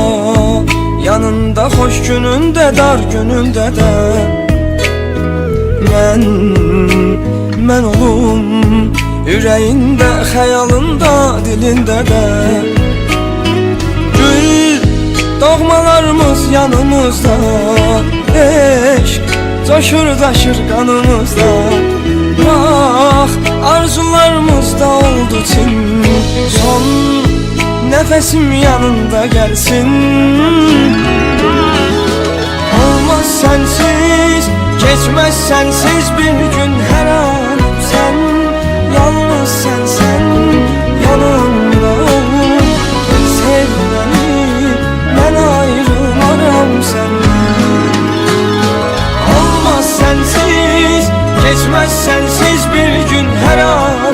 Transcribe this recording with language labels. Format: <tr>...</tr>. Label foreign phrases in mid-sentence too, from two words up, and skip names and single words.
<az>yanında, hoş gününde dar gününde de. Mən olum ürəyində, xəyalında, dilində də. Gül doğmalarımız yanımızda, eşq coşur daşır qanımızda. Bax arzularımız da oldu çin, son nəfəsim yanında gəlsin.</az> <tr>Olmaz sensiz, geçmez sensiz bir gün her an. Sen, yalnız sen yanımda ol. Sev beni, ben ayrılmaram senden. Olmaz sensiz, geçmez sensiz bir gün her an.</tr>